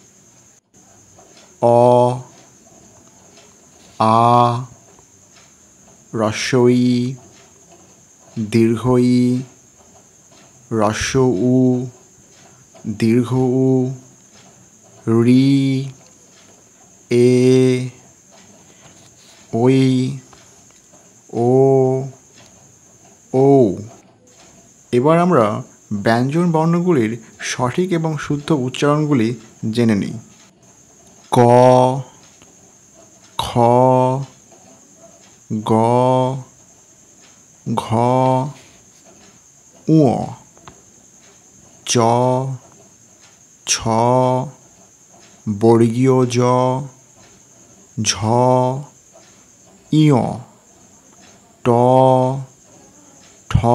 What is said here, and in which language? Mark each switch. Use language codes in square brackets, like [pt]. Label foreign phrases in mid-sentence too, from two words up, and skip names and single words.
[bn] অ, আ, হ্রস্ব ই, দীর্ঘ ই, হ্রস্ব উ, দীর্ঘ উ, ঋ, এ, ঐ, ও, ঔ। এবার আমরা ব্যঞ্জন বর্ণগুলির সঠিক এবং শুদ্ধ উচ্চারণগুলি জেনে নিই। ক, খ, গ, ঘ, ঙ, চ, ছ, বর্গীয় জ, ঝ, ঞ, ট, ঠ,